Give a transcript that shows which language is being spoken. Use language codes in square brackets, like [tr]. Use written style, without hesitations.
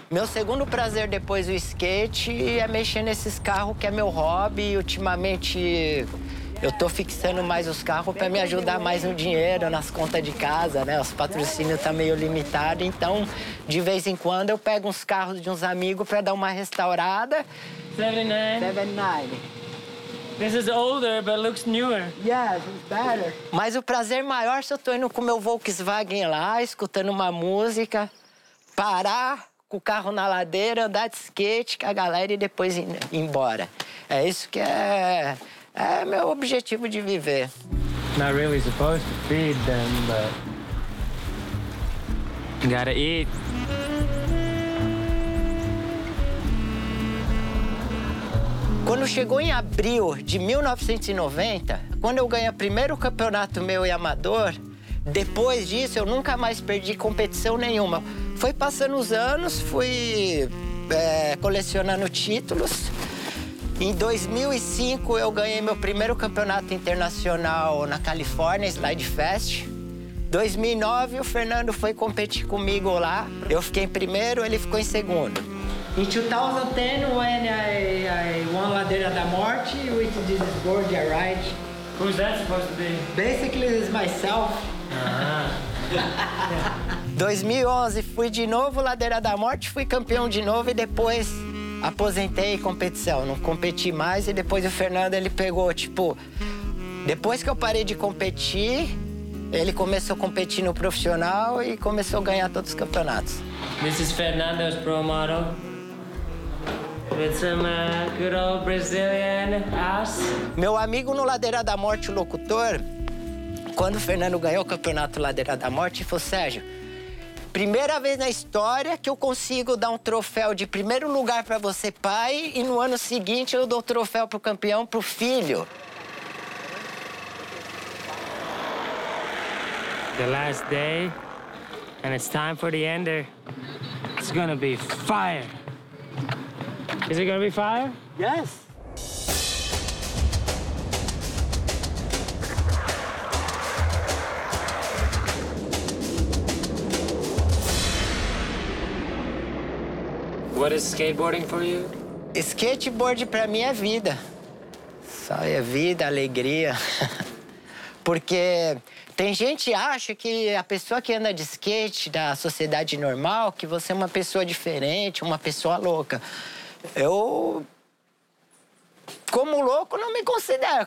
[pt] Meu segundo prazer depois do skate é mexer nesses carros, que é meu hobby. Ultimamente, eu tô fixando mais os carros pra me ajudar mais no dinheiro, nas contas de casa, né? Os patrocínios tá meio limitado. Então, de vez em quando, eu pego uns carros de uns amigos pra dar uma restaurada. 79. [en] This is older, but looks newer. Yes, it's better. [pt] Mas o prazer maior se eu tô indo com meu Volkswagen lá, escutando uma música, parar com o carro na ladeira, andar de skate com a galera e depois ir embora. É isso que é meu objetivo de viver. [en] Not really supposed to feed them, but... Gotta eat. [pt] Quando chegou em abril de 1990, quando eu ganhei o primeiro campeonato meu e amador, depois disso eu nunca mais perdi competição nenhuma. Foi passando os anos, fui colecionando títulos. Em 2005 eu ganhei meu primeiro campeonato internacional na Califórnia, Slide Fest. 2009 o Fernando foi competir comigo lá. Eu fiquei em primeiro, ele ficou em segundo. [en] In 2010, when I won Ladeira da Morte with this board I ride. Who's that supposed to be? Basically, it's myself. Uh-huh. [pt] 2011, fui de novo Ladeira da Morte, fui campeão de novo e depois aposentei competição. Não competi mais e depois o Fernando, ele pegou, tipo... Depois que eu parei de competir, ele começou a competir no profissional e começou a ganhar todos os campeonatos. [en] This is Fernando's pro model. With some good old Brazilian ass. [pt] Meu amigo no Ladeira da Morte, o locutor, quando o Fernando ganhou o campeonato Ladeira da Morte, falou, Sérgio, primeira vez na história que eu consigo dar um troféu de primeiro lugar pra você, pai, e no ano seguinte eu dou o troféu pro campeão, pro filho. [en] The last day, and it's time for the ender. It's gonna be fire. Is it gonna be fire? Yes. What is skateboarding for you? [pt] Skateboard pra mim é vida. Só é vida, alegria. Porque tem gente que acha que a pessoa que anda de skate da sociedade normal, que você é uma pessoa diferente, uma pessoa louca. Eu, como louco, não me considero.